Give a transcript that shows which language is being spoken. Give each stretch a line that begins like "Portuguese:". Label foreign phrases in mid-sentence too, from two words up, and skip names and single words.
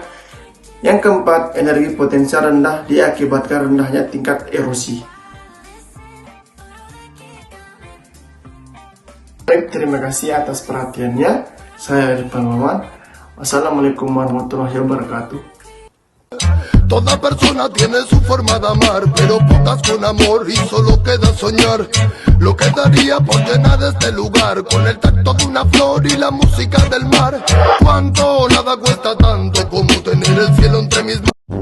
Indonesian: Yang keempat, energi potensial rendah diakibatkan rendahnya tingkat erosi. Baik, terima kasih atas perhatiannya. Saya Arif Penumawan.
Arabic: والسلام عليكم ورحمة الله وبركاته.
Spanish: Toda persona tiene su forma de amar, pero pocas con amor y solo queda soñar. Lo que daría por llenar este lugar con el tacto de una flor y la música del mar. Cuánto nada cuesta tanto como tener el cielo entre mis manos.